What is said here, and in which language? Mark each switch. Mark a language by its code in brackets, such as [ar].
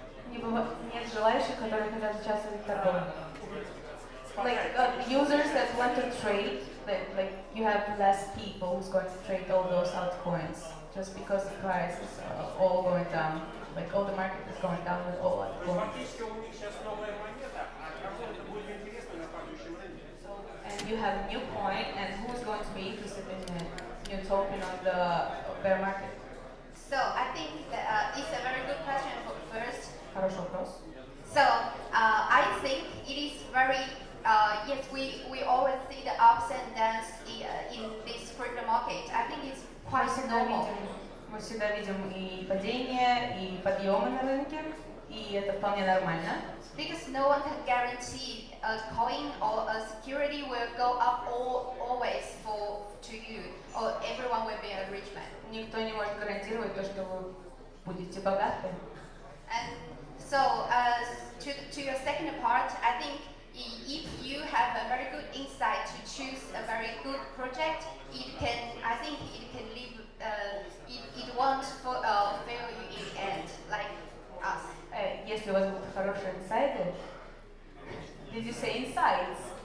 [ru] Нет желающих, которые хотят участвовать в торговле. [en] Like users that want to trade, like you have less people who's going to trade all those altcoins just because the price is all going down. Like all the market is going down with all altcoins. [ru] Фактически у них сейчас новая монета, а кому это будет интересно на падающем рынке? [en] And you have a new coin, and who's going to be interested in a new token on the bear market? So I think that, it's a very good question for first. [ru] Хороший вопрос. [en] So I think it is very yes, we always see the ups and downs in this crypto market. I think it's quite normal. [ru] Мы всегда видим и падения, и подъемы на рынке, и это вполне нормально. [en] Because no one can guarantee a coin or a security will go up always to you, or everyone will be a rich man. [ru] Никто не может гарантировать то, что вы будете богаты. [en] And so to your second part, I think if you have a very good insight to choose a very good project, I think it can live, it won't fail you in the end, like us. [ru] Если у вас будут хорошие инсайды, [en] did you say insights?